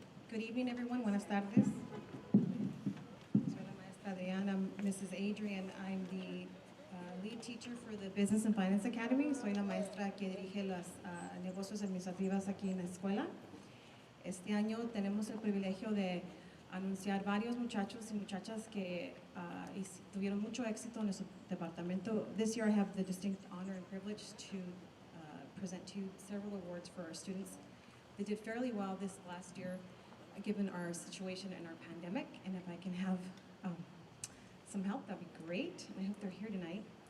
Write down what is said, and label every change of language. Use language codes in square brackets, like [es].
[en] Good evening, everyone. [es] Buenas tardes. Soy la maestra Diane. [en] I'm Mrs. Adrian. I'm the lead teacher for the Business and Finance Academy. [es] Soy la maestra que dirige los negocios administrativos aquí en la escuela. Este año tenemos el privilegio de anunciar varios muchachos y muchachas que tuvieron mucho éxito en su departamento. [en] This year I have the distinct honor and privilege to present to you several awards for our students. They did fairly well this last year, given our situation and our pandemic. And if I can have some help, that'd be great. And I hope they're here tonight.